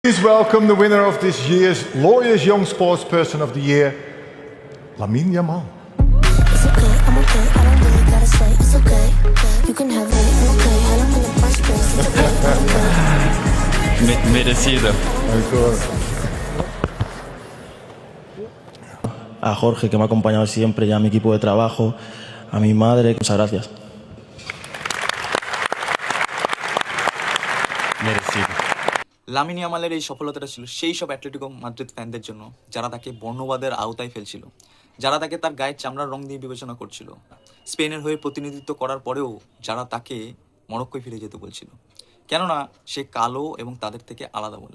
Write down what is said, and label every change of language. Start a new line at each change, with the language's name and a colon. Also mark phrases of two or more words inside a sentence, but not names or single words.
English: Please welcome the winner of this year's Lawyers Young Sports Person of the Year, Lamine Yamal. It's okay, I'm okay, I don't really gotta say it's okay. You can have it, I'm okay, I don't in the first place. It's okay, I'm okay.
Spanish: Merecido. A Jorge, que me ha acompañado siempre, y a mi equipo de trabajo, a mi madre, muchas gracias. Merecido.
Bangla: লামিন ইয়ামালের এই সফলতাটা ছিল সেই সব অ্যাটলেটিকো মাদ্রিদ ফ্যানদের জন্য যারা তাকে বর্ণবাদের আওতায় ফেলছিল, যারা তাকে তার গায়ের চামড়ার রং দিয়ে বিবেচনা করছিল, স্পেনের হয়ে প্রতিনিধিত্ব করার পরেও যারা তাকে মরক্কোয় ফিরে যেতে বলছিল, কেননা সে কালো এবং তাদের থেকে আলাদা বলে।